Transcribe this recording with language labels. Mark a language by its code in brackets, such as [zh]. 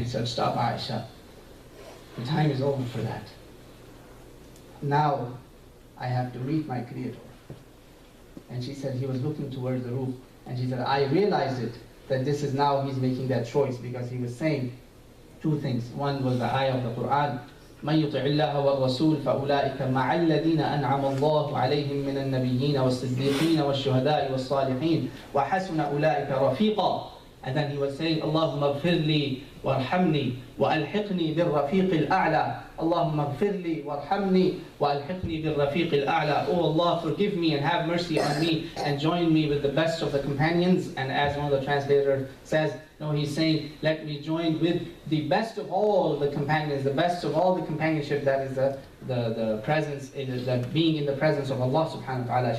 [en] He said, stop, Aisha. The time is over for that. Now I have to meet my Creator. And she said he was looking towards the roof. And she said, I realized it, that this is now he's making that choice, because he was saying two things. One was the ayah of the Quran, [ar] من يطع الله والرسول فأولئك مع الذين أنعم الله عليهم من النبيين والصديقين والشهداء والصالحين وحسن أولئك رفيقا. [en] And then he was saying, [ar] اللهم اغفر لي وارحمني وألحقني بالرفيق الأعلى. اللهم اغفر لي وارحمني وألحقني بالرفيق الأعلى. [en] Oh Allah, forgive me and have mercy on me and join me with the best of the companions. And as one of the translators says, no, he's saying, let me join with the best of all the companions, the best of all the companionship, that is the presence, the being in the presence of Allah subhanahu wa ta'ala.